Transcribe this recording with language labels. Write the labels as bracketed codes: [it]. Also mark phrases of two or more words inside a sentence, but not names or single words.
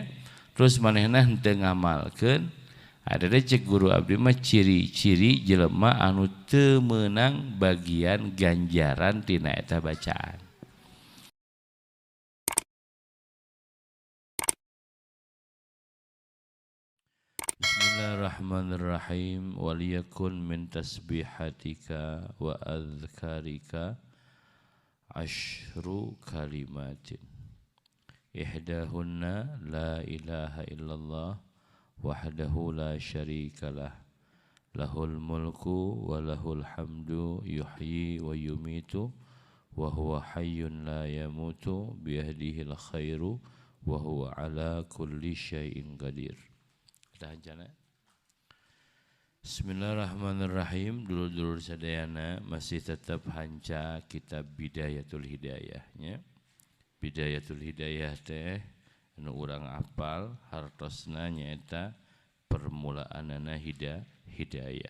[su] Terus manehna henteu ngamalkeun. Ada cek guru abdi mah ciri-ciri jelema anu teu meunang bagian ganjaran tina eta bacaan. [ar] Bismillahirrahmanirrahim. وليكن من تسبيحاتك وأذكارك عشر كلمات إحداهن لا إله إلا الله وحده لا شريك له له الملك وله الحمد يحيي ويميت وهو حي لا يموت بيده الخير وهو على كل شيء قدير. Bismillahirrahmanirrahim. [su] Dulur-dulur sadayana masih tetap hanca kitab Bidayatul Hidayahnya. Bidayatul Hidayah teh anu urang apal hartosna nyaeta permulaanana hidayah.